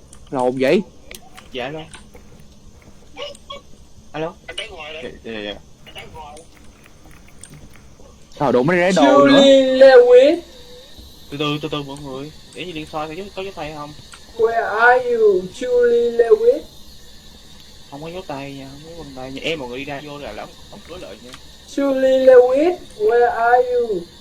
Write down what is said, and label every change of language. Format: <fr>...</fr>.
<vi>Lồn vậy? Dạ alo. Alo. Dạ. Trời đụng nó để đồ nữa.</vi> <en>Julie Lewis,</en> <vi>Từ từ mọi người. Để như Liên soi có dấu tay không?</vi> <en>where are you, Julie Lewis?</en> <vi>Không có dấu tay nha, không có vân tay nha. Em mọi người đi ra vô là đóng cửa lại nha.</vi> <en>Julie Lewis, where are you?</en>